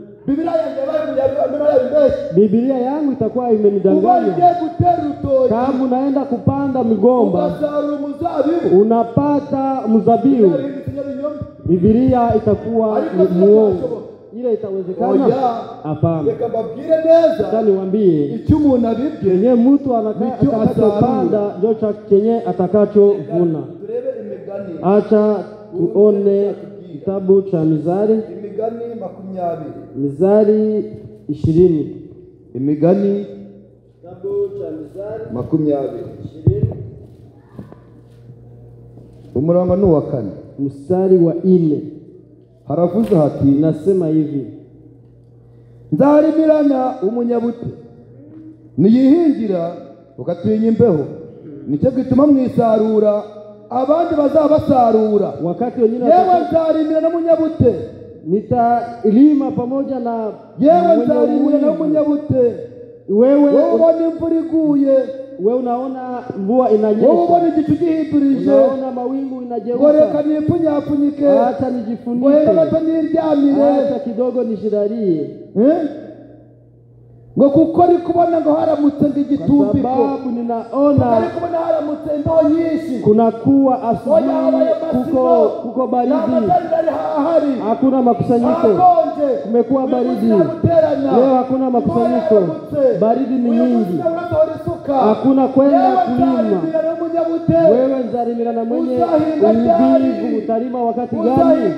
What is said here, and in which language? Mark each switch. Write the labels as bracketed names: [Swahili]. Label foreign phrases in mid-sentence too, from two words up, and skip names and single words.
[Swahili] Biblia yangu itakuwa imenidanganya. Kama unaenda kupanda migomba unapata mzabibu, Biblia itakuwa ni muongo. Ile itawezekana? Hapana. [Kinyarwanda] Reka mbabwire neza. [Swahili] Sasa niwaambie [Kinyarwanda] icyo umuntu abibye [Swahili] kenye mtu atakachopanda ndio kenye atakachovuna. [Kinyarwanda] Turebe imigani. [Swahili] Acha tuone kitabu cha Mizali. [Kinyarwanda] Imigani 20. [Swahili] Mizali 20. [Kinyarwanda] Imigani [Swahili] Kitabu cha Mizali [Kinyarwanda] 20. Umurongo ni wa 4. [Swahili] Mstari wa 4. [Kinyarwanda] Haravuze hati [Swahili] nasema hivi: [Kinyarwanda] nzarimirana umunyabute niyihingira ukatinya imbeho, nicyo gituma mwisarura abandi bazabasarura. [Swahili] Wakati wengine [Kinyarwanda] yewe nzarimirana umunyabute, [Swahili] nitalima pamoja na [Kinyarwanda] yewe nzarimirana umunyabute. Wewe ubona imvura iguye, [Swahili] wewe unaona mvua inanyesha, [Kinyarwanda] wewe ubona igicu gihindurije, [Swahili] unaona mawingu inageuka, [Kinyarwanda] ngo reka nipfunyapfunyike, [Swahili] acha nijifunike, [Kinyarwanda] ngo reka gato niryamire, [Swahili] acha kidogo nishidarie, [Kinyarwanda] ngo kuko ari kubona ngo haramutse ng'igitumbiko, [Swahili] sababu ninaona [Kinyarwanda] ari kubona haramutse ndoo nyinshi, [Swahili] kunakuwa asubuhi kuko baridi, hakuna makusanyiko, kumekuwa baridi leo, hakuna makusanyiko, baridi ni nyingi, hakuna kwenda kulima. Wewe nzarimira na mwenye uvivu, utalima wakati gani?